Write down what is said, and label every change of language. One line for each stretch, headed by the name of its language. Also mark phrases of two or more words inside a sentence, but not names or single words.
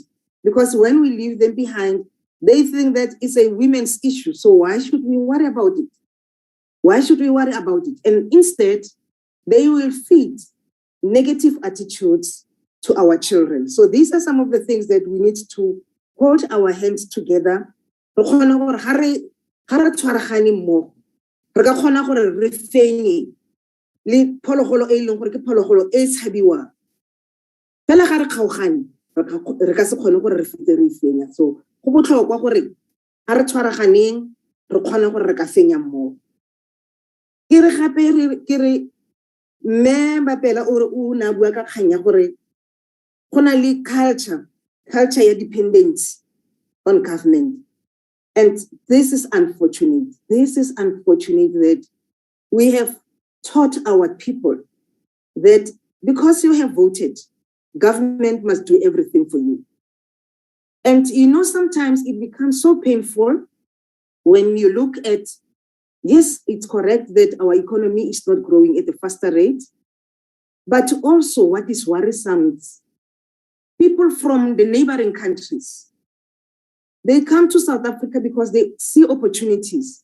English: Because when we leave them behind, they think that it's a women's issue. So why should we worry about it? Why should we worry about it? And instead, they will feed negative attitudes to our children. So these are some of the things that we need to hold our hands together.
Tswana: Le phologolo e leng gore ke phologolo e tshabiwang fela ga re kgaogane re ka se kgone gore re fete re fenya. So go botlhokwa gore ga re tshwaraganeng re kgone gore re ka fenya mmogo. Ke re gape ke re mme Bapela o na bua ka kgang ya gore go na le culture ya
English: dependence on government. And this is unfortunate. This is unfortunate that we have taught our people that because you have voted, government must do everything for you. And sometimes it becomes so painful when you look at, yes, it's correct that our economy is not growing at a faster rate, but also what is worrisome is people from the neighboring countries, they come to South Africa because they see opportunities.